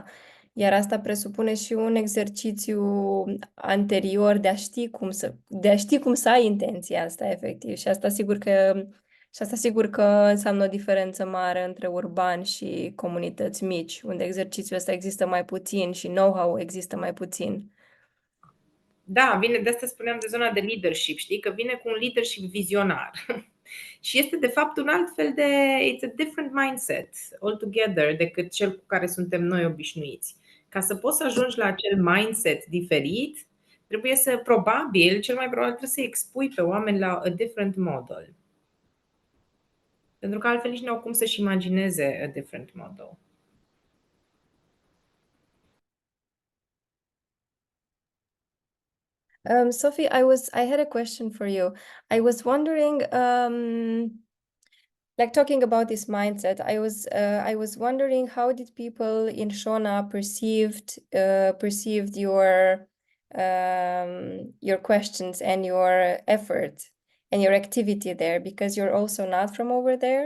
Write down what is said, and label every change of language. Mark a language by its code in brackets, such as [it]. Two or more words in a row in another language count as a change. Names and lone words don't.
[ro] Iar asta presupune și un exercițiu anterior de a ști cum să ai intenția asta efectiv. Și asta sigur că înseamnă o diferență mare între urban și comunități mici, unde exercițiul ăsta există mai puțin și know-how există mai puțin. Da, vine, de asta spuneam de zona de leadership, știi? Că vine cu un leadership vizionar. Și este de fapt un alt fel de, [en] it's a different mindset altogether [ro] decât cel cu care suntem noi obișnuiți. Ca să poți să ajungi la acel mindset diferit, trebuie să, cel mai probabil trebuie să expui pe oameni la [en] a different model. [ro] Pentru că altfel nici nu au cum să-și imagineze [en] a different model. Sophie, I had a question for you. I was wondering, like talking about this mindset, I was wondering how did people in Shona perceived your questions and your effort and your activity there, because you're also not from over there.